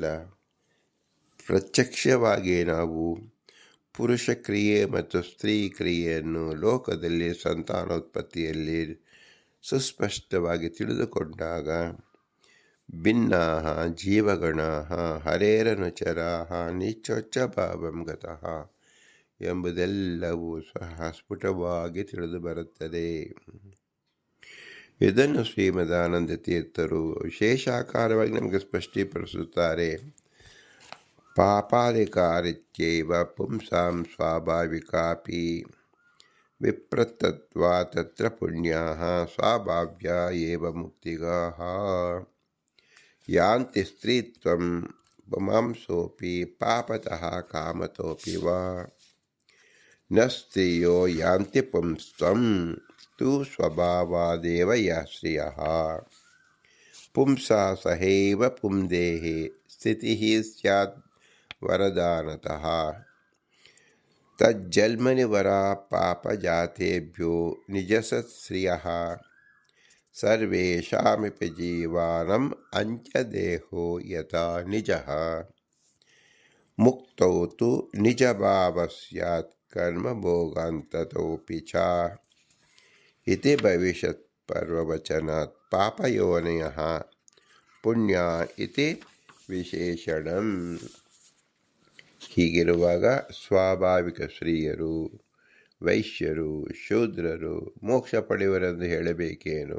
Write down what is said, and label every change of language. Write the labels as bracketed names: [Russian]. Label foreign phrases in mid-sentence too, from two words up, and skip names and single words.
[Kannada] ಪ್ರತ್ಯಕ್ಷವಾಗಿ ನಾವು ಪುರುಷ ಕ್ರಿಯೆ ಮತ್ತು ಸ್ತ್ರೀ ಕ್ರಿಯೆಯನ್ನು ಲೋಕದಲ್ಲಿ ಸಂತಾನೋತ್ಪತ್ತಿಯಲ್ಲಿ ಸುಸ್ಪಷ್ಟವಾಗಿ ತಿಳಿದುಕೊಂಡಾಗ [Sanskrit] ಭಿನ್ನಾಃ ಜೀವಗಣಾಃ ಹರೇರನುಚರಾಃ ನಿಚ್ಚೊಚ್ಚ ಭಾವಂ ಗತಃ [Kannada] ಎಂಬುದೆಲ್ಲವೂ ಸಹ ಸ್ಫುಟವಾಗಿ ತಿಳಿದು ಬರುತ್ತದೆ. ಇದನ್ನು ಶ್ರೀಮದಾನಂದ ತೀರ್ಥರು ವಿಶೇಷಾಕಾರವಾಗಿ ನಮಗೆ ಸ್ಪಷ್ಟೀಕರಿಸುತ್ತಾರೆ. [Sanskrit] ಪಾಪಾದಿಕಾರಿತ್ಯೈವ ಪುಂಸಾಂ ಸ್ವಾಭಾವಿಕಾಪಿ ವಿಪ್ರತತ್ವಾ ತತ್ರ ಪುಣ್ಯಾಃ ಸ್ವಭಾವ್ಯ ಏವ ಮುಕ್ತಿಗಾಃ ಯಾಂತಿ ಸ್ತ್ರೀತ್ವಂ ಪುಮಾಂಸೋಪಿ ಪಾಪತಃ ಕಾಮತೋಪಿ ವಾ ನ ಸ್ತ್ರೀಯೋ ಯಾಂತಿ ಪುಂಸ್ತ್ವಂ ತು ಸ್ವಭಾವಾದೇವ ಯಃ ಶ್ರಿಯಃ ಪುಂಸಾ ಸಹೈವ ಪುಂದೇಹಿ ಸ್ಥಿತಿಃ ಸ್ಯಾತ್ ವರದಾನತಃ ತಜ್ಜನ್ಮನಿ ವರಾ ಪಾಪಜಾತೇಭ್ಯೋ ನಿಜಸತ್ಶ್ರಿಯಃ ಸರ್ವೇಷಾಮಪಿ ಜೀವಾನಂ ಅಂತ್ಯದೇಹೋ ಯಥಾ ನಿಜಃ ಮುಕ್ತೌ ತು ನಿಜಭಾವ ಸ್ಯಾತ್ ಕರ್ಮಭೋಗಾಂತತೋಪಿ ಚ ಇತಿ ಭವಿಷ್ಯತ್ ಪರ್ವವಚನಾತ್ ಪಾಪಯೋನಯಃ ಪುಣ್ಯ ಇತಿ ವಿಶೇಷಣಂ. [Kannada] ಹೀಗಿರುವಾಗ ಸ್ವಾಭಾವಿಕ ಸ್ತ್ರೀಯರು, ವೈಶ್ಯರು, ಶೂದ್ರರು ಮೋಕ್ಷ ಪಡೆಯುವರೆಂದು ಹೇಳಬೇಕೇನು?